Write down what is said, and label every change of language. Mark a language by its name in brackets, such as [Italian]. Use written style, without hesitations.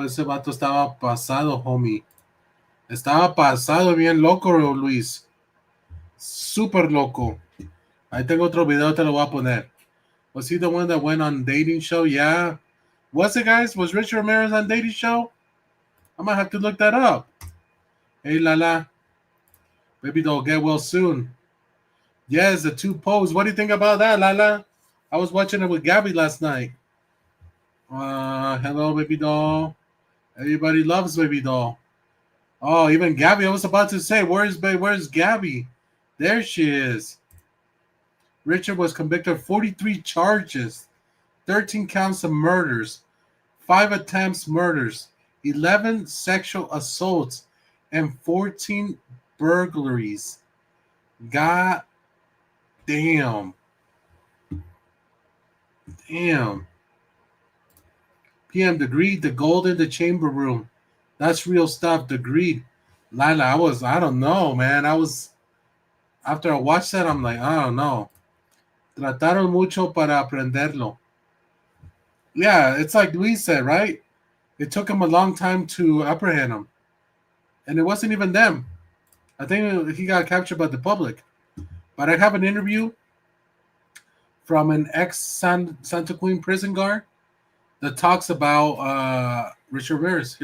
[Spanish] Ese vato estaba pasado, homie. Estaba pasado, bien loco, Luis. Super loco. Ahí tengo otro video, te lo voy a poner. [English] Was he the one that went on dating show? Yeah. Was it, guys? Was Richard Ramirez on dating show? I might have to look that up. Hey, Lala. Baby doll, get well soon. Yes, the two popes. What do you think about that, Lala? I was watching it with Gabby last night. Hello, baby doll. Everybody loves baby doll. Oh, even Gabby. I was about to say, where's Gabby? There she is. Richard was convicted of 43 charges, 13 counts of murders, 5 attempts murders, 11 sexual assaults, and 14 burglaries. God damn. Damn. PM Degreed, the gold in the chamber room. That's real stuff. Degreed. Lila, I don't know, man. After I watched that, I'm like, I don't know. [Spanish] Trataron mucho para aprenderlo. [English] Yeah, it's like Luis said, right? It took him a long time to apprehend him. And it wasn't even them. I think he got captured by the public. But I have an interview from an ex-Santa Queen prison guard that talks about Richard Ramirez.